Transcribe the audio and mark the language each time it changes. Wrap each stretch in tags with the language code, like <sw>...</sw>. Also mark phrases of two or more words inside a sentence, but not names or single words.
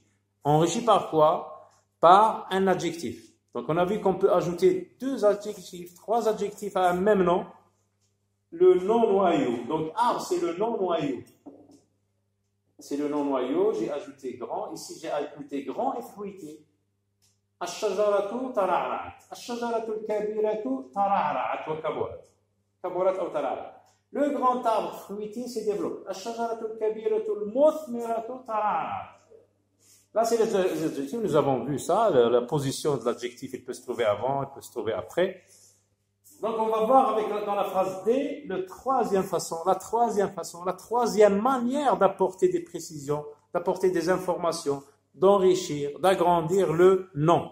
<fr>Enrichi par quoi? Par un adjectif. Donc on a vu qu'on peut ajouter deux adjectifs, trois adjectifs à un même nom. Le nom noyau. Donc arbre, c'est le nom noyau. C'est le nom noyau, j'ai ajouté grand. Ici, j'ai ajouté grand et fruité.</fr> <ar>الشجرة ترعرعت. الشجرة الكبيرة ترعرعت وكبرت. كبرت أو ترعرعت.</ar> <fr>Le grand arbre fruitier se développe.</fr> <ar>الشجرة الكبيرة المثمرة ترعرعت.</ar> <fr>Là, c'est les adjectifs, nous avons vu ça, la position de l'adjectif, il peut se trouver avant, il peut se trouver après. Donc, on va voir dans la phrase D, la troisième manière d'apporter des précisions, d'apporter des informations, d'enrichir, d'agrandir le nom.</fr>